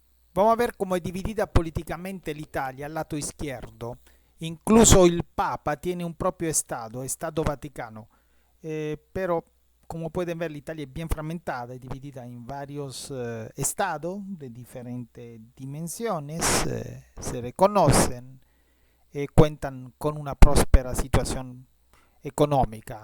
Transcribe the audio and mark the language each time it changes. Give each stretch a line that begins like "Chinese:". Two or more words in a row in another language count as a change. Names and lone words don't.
Spanish: Vamos a ver cómo es dividida políticamente l'Italia al lato izquierdo. Incluso el Papa tiene un propio Estado Vaticano. Pero como pueden ver, l'Italia es bien fragmentada, es dividida en varios estados de diferentes dimensiones, se reconocen y cuentan con una próspera situación económica.